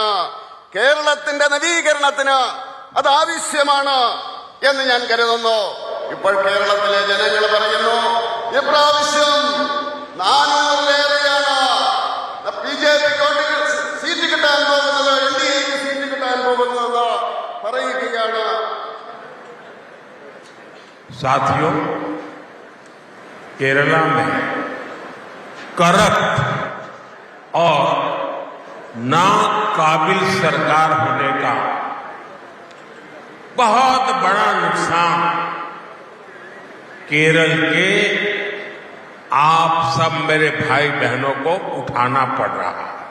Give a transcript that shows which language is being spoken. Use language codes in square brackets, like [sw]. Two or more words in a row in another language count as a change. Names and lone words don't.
[ml] കേരളത്തിന്റെ നവീകരണത്തിന് അത് ആവശ്യമാണ് എന്ന് ഞാൻ കരുതുന്നു. ഇപ്പോൾ കേരളത്തിലെ ജനങ്ങൾ പറയുന്നു ഇപ്രാവശ്യം 400-ലേറെയാണ് ബിജെപിക്ക് സീറ്റ് കിട്ടാൻ പോകുന്നത്, എൻഡിഎക്ക് സീറ്റ് കിട്ടാൻ പോകുന്നത് പറയുകയാണ്. [hi] साथियों, केरला में करप्ट और नाकाबिल सरकार होने का बहुत बड़ा नुकसान केरल के आप सब मेरे भाई बहनों को उठाना पड़ रहा है।